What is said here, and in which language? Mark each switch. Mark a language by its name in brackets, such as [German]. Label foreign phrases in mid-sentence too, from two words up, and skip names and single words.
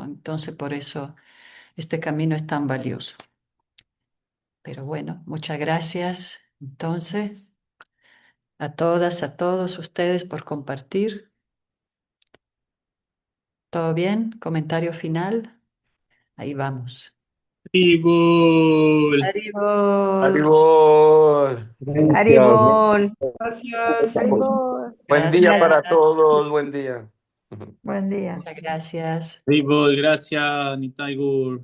[Spanish] Entonces, por eso este camino es tan valioso. Pero bueno, muchas gracias. Entonces, a todas, a todos ustedes por compartir. ¿Todo bien? ¿Comentario final? Ahí vamos. Tribul. Haribol. Haribol. Gracias. Haribol. Gracias. Haribol. Buen día para Gracias. todos, buen día. Buen día. Muchas gracias. Tribul, gracias, Nitai Gur.